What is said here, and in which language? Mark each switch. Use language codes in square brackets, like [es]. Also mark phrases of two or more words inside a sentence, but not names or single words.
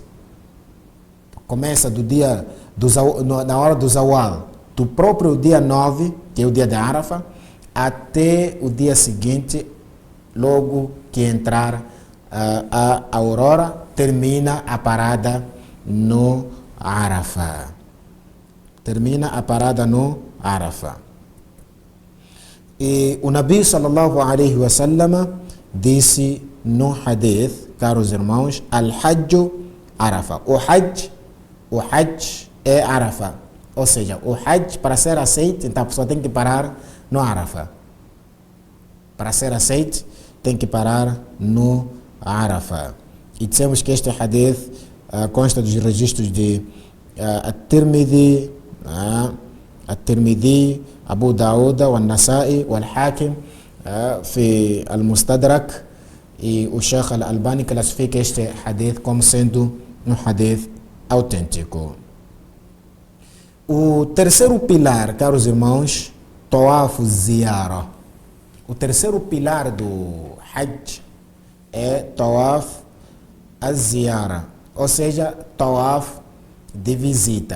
[pt] Começa do dia na hora do Zawal, do próprio dia 9, que é o dia de Arafah, até o dia seguinte, logo que entrar a aurora, termina a parada no Arafah. Termina a parada no Arafah. E o Nabi [ar] صلى الله عليه وسلم [pt] disse no hadith, caros irmãos, [ar] الحج عرفة. [pt] O Hajj é Arafah. Ou seja, o Hajj, para ser aceito, então a pessoa tem que parar no Arafah. Para ser aceito, tem que parar no Arafah. E dissemos que este hadith consta dos registros de At-Tirmidhi, Abu Daud, An-Nasa'i, Al-Hakim, [ar] في المستدرك, [pt] e o Sheikh Al-Albani classifica este hadith como sendo um hadith autêntico. O terceiro pilar, caros irmãos, Tawaf Ziyara. O terceiro pilar do Hajj é Tawaf Ziyara, ou seja, Tawaf de visita.